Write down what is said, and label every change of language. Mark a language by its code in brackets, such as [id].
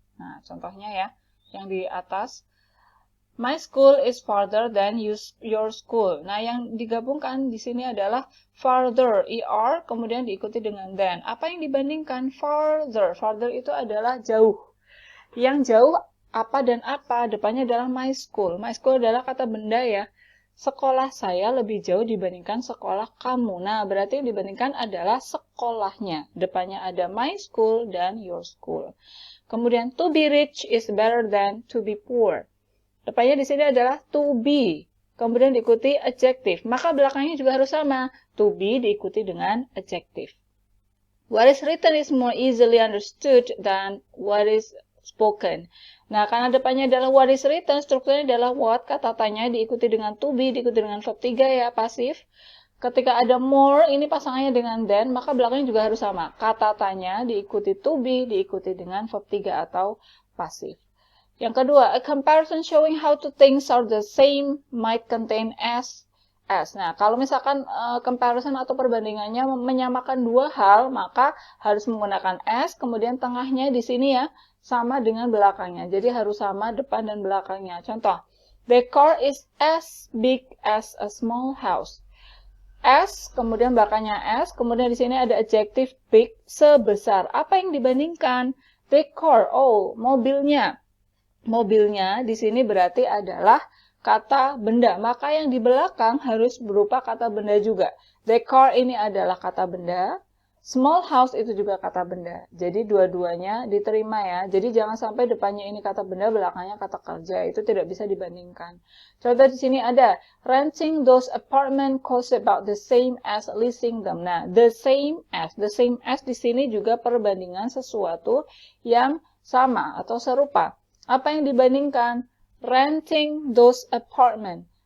[id] Nah, contohnya ya, yang di atas. [en] My school is farther than your school. [id] Nah, yang digabungkan di sini adalah farther, er, kemudian diikuti dengan than. Apa yang dibandingkan? Farther. Farther itu adalah jauh. Yang jauh apa dan apa? Depannya adalah my school. My school adalah kata benda ya. Sekolah saya lebih jauh dibandingkan sekolah kamu. Nah, berarti yang dibandingkan adalah sekolahnya. Depannya ada my school dan your school. Kemudian, [en] to be rich is better than to be poor. [id] Depannya di sini adalah to be, kemudian diikuti adjective. Maka belakangnya juga harus sama. To be diikuti dengan adjective. [en] What is written is more easily understood than what is spoken. [id] Nah, karena depannya adalah what is written, strukturnya adalah what, kata tanya diikuti dengan to be, diikuti dengan verb 3 ya, pasif. Ketika ada more, ini pasangannya dengan than, maka belakangnya juga harus sama. Kata tanya diikuti to be, diikuti dengan verb 3 atau pasif. Yang kedua, [en] a comparison showing how two things are the same might contain as. [id] Nah, kalau misalkan comparison atau perbandingannya menyamakan dua hal, maka harus menggunakan as, kemudian tengahnya di sini ya, sama dengan belakangnya. Jadi harus sama depan dan belakangnya. Contoh, [en] the car is as big as a small house. [id] As, kemudian belakangnya as, kemudian di sini ada adjective big, sebesar. Apa yang dibandingkan? The car, oh, mobilnya. mobilnya di sini berarti adalah kata benda. Maka yang di belakang harus berupa kata benda juga. The car ini adalah kata benda. Small house itu juga kata benda. Jadi dua-duanya diterima ya. Jadi jangan sampai depannya ini kata benda, belakangnya kata kerja. Itu tidak bisa dibandingkan. Contoh di sini ada [en] renting those apartment costs about the same as leasing them. [id] Nah, the same as di sini juga perbandingan sesuatu yang sama atau serupa. Apa yang dibandingkan? Renting those apartment.